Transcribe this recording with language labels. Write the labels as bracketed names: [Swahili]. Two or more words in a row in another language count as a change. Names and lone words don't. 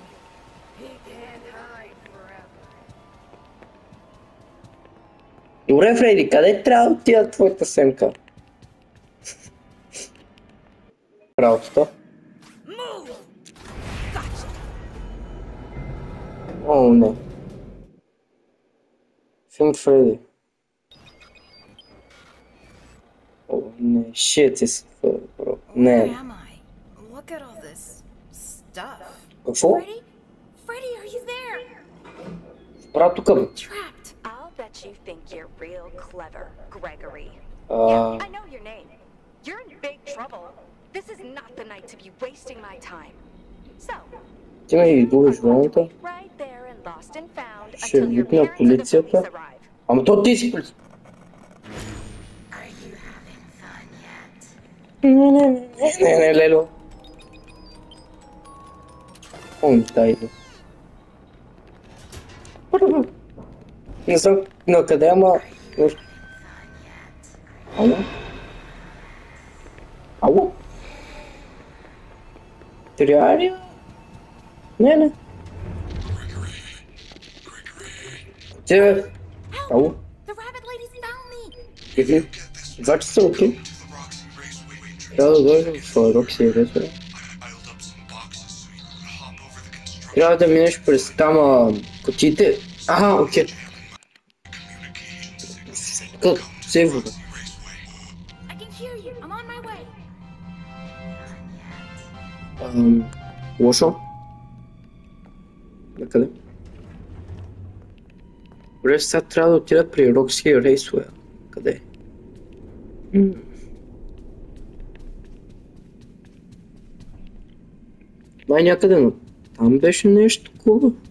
[English] He can't hide forever. [Bulgarian] Добре, Фредди, къде трябва да отида твоята семка? Работата. О, не. Финк Фредди. О, не. [English] Shit is bro. Не. Where am I? Look at all this stuff. [Bulgarian] Какво? [English] Freddy? Freddy, are you there? [Bulgarian] Правя тук, бе. [English] Trapped. I'll bet you think you're real clever, Gregory. А, I know your name. You're in big trouble. This is not the night to be wasting my time. So, [Bulgarian] ти ме [English] you [Bulgarian] изгубиш [English] are going to [Bulgarian] времето. [English] wait right there and lost and found [Bulgarian] Ще [English] until your [Bulgarian] викна [English] parents or the [Bulgarian] полицията. [English] police arrive. [Bulgarian] Ама то ти си полиция. [English] Are you having fun yet? [Bulgarian] Не, Лело. Он тайно. Не знам на къде, ама... Ало? Ало? Трябва ли? Не. Тебе... Ало? [English] The rabbit ladies found me. [Bulgarian] Два часа, окей. Трябва да дойдем в Рокси Ресторан. Трябва да минеш през там кутиите. Аха, окей. Как? Сейвно. [English] I can hear you. I'm on my way. [Bulgarian] Лошо? Накъде? Добре, сега трябва да отида при Рокси Рейсуел. Къде? Май някъде, но там беше нещо такова.